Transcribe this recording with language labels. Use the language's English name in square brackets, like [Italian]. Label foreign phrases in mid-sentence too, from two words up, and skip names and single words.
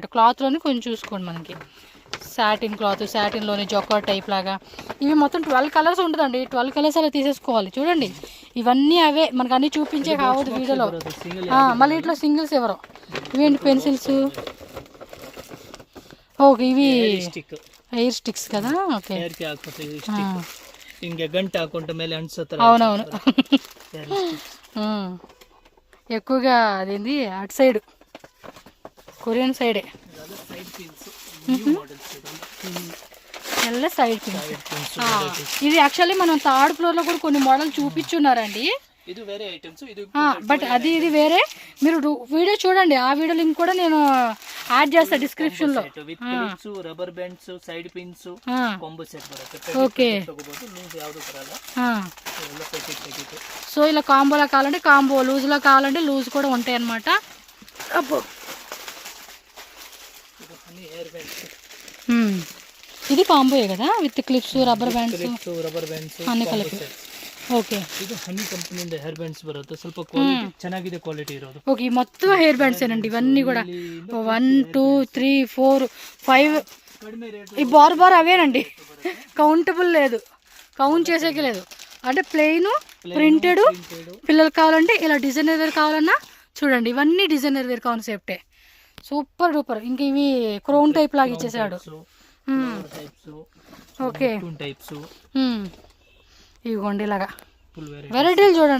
[Telugu] క్లాత్లోనే కొంచెం చూసుకోండి, మనకి సాటిన్ క్లాత్, సాటిన్లోనే జొక్కా టైప్ లాగా. ఇవి మొత్తం 12 కలర్స్ ఉంటుందండి. 12 కలర్స్ అలా తీసేసుకోవాలి. చూడండి, ఇవన్నీ అవే మనకు అన్నీ చూపించే కావద్దు వీడియోలో. మళ్ళీ ఇట్లా సింగిల్స్ ఎవరో. ఇవేంటి పెన్సిల్స్. ఓకే, ఇవి [English] hair sticks [Telugu] కదా. ఓకే, [Kannada] ಹಿಂಗೆ ಗಂಟೆ ಹಾಕೊಂಡ ಮೇಲೆ ಅನ್ಸತ್ತರ. [Telugu] అవునవును. ఎక్కువగా అదేంది అటు సైడ్ కొరియన్ సైడే [English] Side pins new models ಎಲ್ಲ side pins. [Telugu] ఇది యాక్చువల్లీ మనం థర్డ్ ఫ్లోర్లో కూడా కొన్ని మోడల్ చూపించున్నారండి. ఇది వేరే ఐటమ్స్, ఇది బట్ అది ఇది వేరే. మీరు వీడియో చూడండి, ఆ [English] video link [Telugu] కూడా నేను యాడ్ చేస్తా డిస్క్రిప్షన్ లో. [English] With clips, rubber bands, ಸೈಡ್ ಪಿನ್ಸ್, ಕಾಂಬೋ ಸೆಟ್ ಬರುತ್ತೆ. [Telugu] ఓకే, [Kannada] ತಗೋಬಹುದು. ಲೂಸ್ ಯಾವುದು ಬರಲ್ಲ, ಎಲ್ಲ ಪ್ಯಾಕೆಟ್ ತೆಗಿತು. [Telugu] సో ఇలా కాంబోలో కావాలంటే కాంబో, లూజ్ లో కావాలంటే లూజ్ కూడా ఉంటాయి అన్నమాట. అబ్బో, [Kannada] ಇದು ಹನಿ [English] hair bands. [Telugu] ఇది కాంబోయే కదా, [English] with clips, rubber bands, Rubber bands [Telugu] అన్ని కలిపి. ఓకే, [Kannada] ಇದು ಹನಿ ಕಂಪನಿಯಿಂದ [English] hair bands [Kannada] ಬರುತ್ತೆ. ಸ್ವಲ್ಪ ಕ್ವಾಲಿಟಿ ಚೆನ್ನಾಗಿದೆ, ಕ್ವಾಲಿಟಿ ಇರೋದು. [Telugu] ఓకే, మొత్తం [English] hair bands [Telugu] ఏనండి ఇవన్నీ కూడా. 1 2 3 4 5 [Kannada] ಕಡಿಮೆ ರೇಟ್. [Telugu] ఈ బార్ అవేనండి, కౌంటబుల్ లేదు, కౌంట్ చేసేకి లేదు. అంటే [English] plain printed. [Telugu] పిల్లలు కావాలంటే ఇలా [English] designer wear [Telugu] కావాలన్నా చూడండి, ఇవన్నీ [English] designer wear [Telugu] కాన్సెప్టే. [English] super duper. [Telugu] ఇంక ఇవి [English] crown type [Telugu] లాగా ఇచ్చేసాడు. ఓకే, ఇవిగోండి ఇలాగా వెరైటీలు చూడండి.